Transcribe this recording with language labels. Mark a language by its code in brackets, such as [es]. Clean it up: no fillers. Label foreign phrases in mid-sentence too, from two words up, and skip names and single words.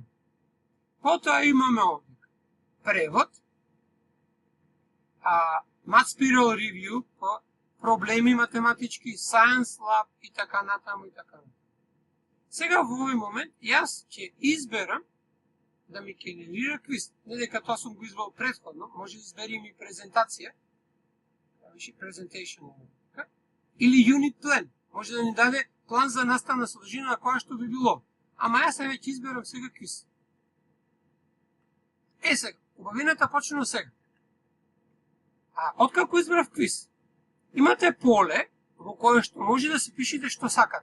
[mk] Потоа имаме овде превод, Math Spiral Review по проблеми математички, Science Lab и така натаму и така натаму. Сега во овој момент јас ќе изберам да ми генерира квиз. Не дека тоа сум го избрал претходно, може да изберим и презентација, [en] presentation, или unit plan. [mk] Може да ни даде план за наставна содржина на која што би било. Ама јас веќе изберам сега квиз. Сега, убавината почнува сега. Откако избрав квиз, имате поле во кое што може да се пишете што сакате.